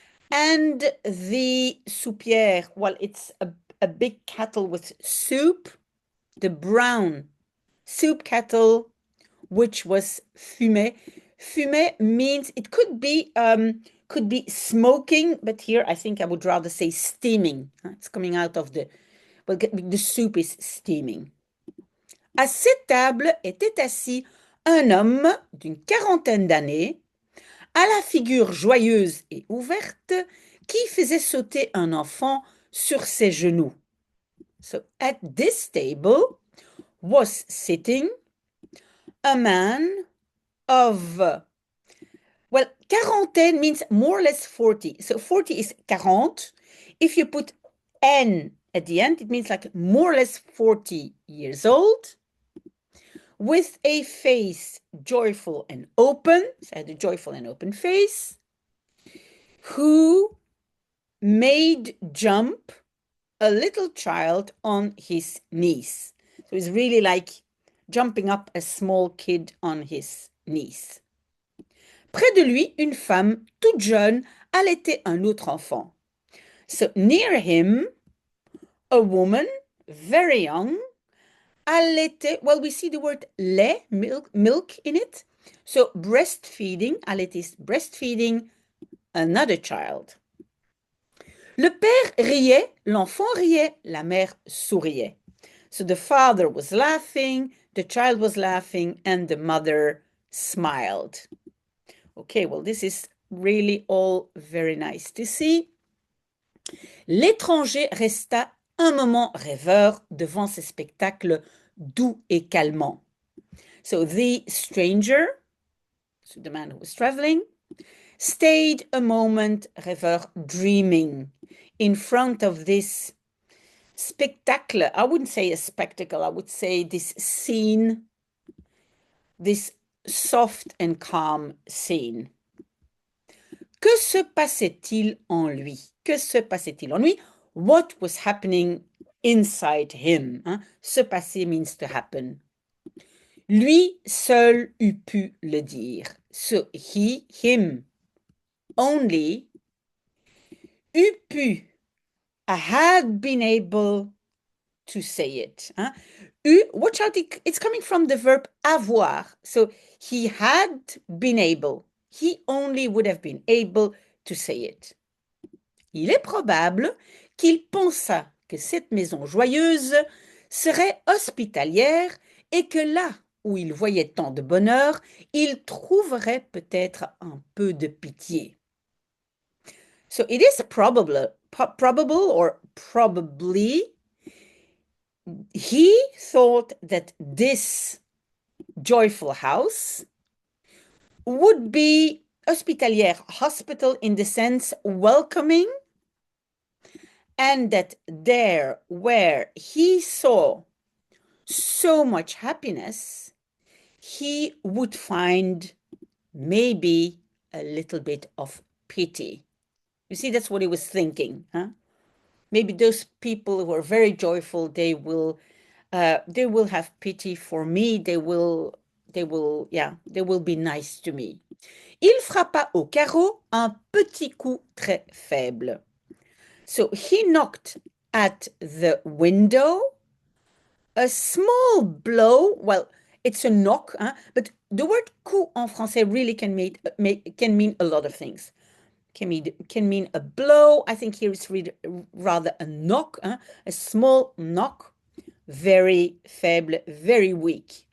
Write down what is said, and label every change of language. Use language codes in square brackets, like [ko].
[en] And the soupière, well, it's a big kettle with soup, the brown soup kettle, which was fumé. Fumé means it could be smoking, but here I think I would rather say steaming. It's coming out of Well, the soup is steaming. [fr] À cette table était assis un homme d'une quarantaine d'années, à la figure joyeuse et ouverte, qui faisait sauter un enfant sur ses genoux. [en] So at this table was sitting a man of, well, quarantaine means more or less 40. So 40 is 40. If you put N at the end, it means like more or less 40 years old, with a face joyful and open, so I had a joyful and open face, who made jump a little child on his knees. So it's really like jumping up a small kid on his knees. Près de lui, une femme toute jeune allaitait un autre enfant. So near him, a woman, very young, allaitait, well, we see the word lait, milk in it. So breastfeeding, allaiter is breastfeeding another child. Le père riait, l'enfant riait, la mère souriait. So the father was laughing, the child was laughing, and the mother smiled. Okay, well, this is really all very nice to see. L'étranger resta un moment rêveur devant ces spectacles doux et calmants. So the stranger, so the man who was traveling, stayed a moment rêveur, dreaming, in front of this spectacle. I wouldn't say a spectacle, I would say this scene, this soft and calm scene. [fr] Que se passait-il en lui? Que se passait-il en lui? [en] What was happening inside him? Hein? [fr] Se passer [en] means to happen. [fr] Lui seul eût pu le dire. [en] So he, him, only, eût pu, had been able to say it. Hein? Watch out, it's coming from the verb avoir. So he had been able. He only would have been able to say it. [fr] Il est probable qu'il pensa que cette maison joyeuse serait hospitalière et que là où il voyait tant de bonheur, il trouverait peut-être un peu de pitié. [en] So it is probable or probably he thought that this joyful house would be hospitalière, hospital in the sense welcoming, and that there where he saw so much happiness, he would find maybe a little bit of pity. You see, that's what he was thinking. Huh? Maybe those people who are very joyful, they will have pity for me. They will be nice to me. [fr] Il frappa au carreau un petit coup très faible. [en] So he knocked at the window. A small blow, well, it's a knock, hein, but the word [fr] coup en français [en] really can mean a lot of things. Can mean a blow. I think here it's rather a knock, hein, a small knock, very faible, very weak.